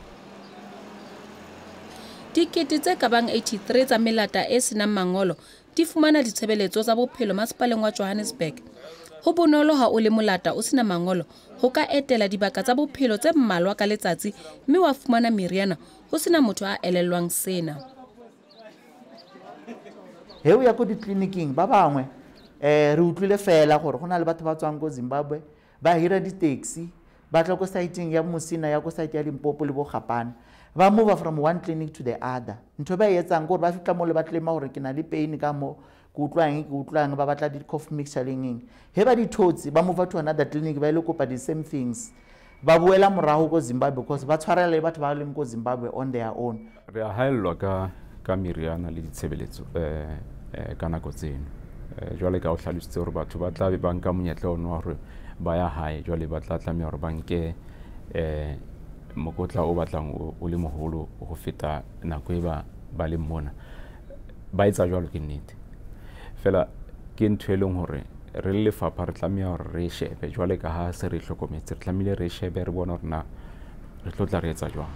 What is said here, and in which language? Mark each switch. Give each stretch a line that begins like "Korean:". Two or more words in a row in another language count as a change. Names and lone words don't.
Southern Sotho: Dikete tse ka bang 83 tsa melata e senang mangolo di fumana ditshebeletso tsa bophelo masepaleng wa Johannesburg. Ho bonolo ha o le molata o sena mangolo ho ka etela dibaka tsa bophelo tse mmalwa ka letsatsi mme wa fumana meriana ho sena motho a elellwang sena.
Tswana: He o ya ko ditleliniking ba bangwe re utlwile fela gore go na le batho ba tswang go Zimbabwe ba hira di-taxi ba tla ko siteng ya Musina ya ko site ya Limpopo le bo Gapane ba
English: move from one clinic to the other.
Tswana: Ntho ba etsang gore ba fitla mo le ba tlema gore ke na le pain ka mo go utlwang ba batla di-
English: cough mixture
Tswana: lengeng he ba di thotsi ba
English: move to another clinic
Tswana: ba ile kopa
English: the same things
Tswana: ba boela morago go Zimbabwe because ba tshwarela le batho ba leng go Zimbabwe
English: on their own.
Southern Sotho: Re a haellwa ka meriana le ditshebeletso ka nako tseno jwale ka o hlalositse gore batho ba tla be ba nka monyetla ono wa gore ba ya hae jwale ba tla tlameha gore ba nke mokotla o batlang o le moholo go feta nako e ba le mona ba etsa jwalo ke nnete fela ke ntho e leng gore re le lefapha re tlameha gore re shebe jwale ka ha se re hlokometse re tlamehile re shebe re bona gore na re tlo tla re etsa jwang.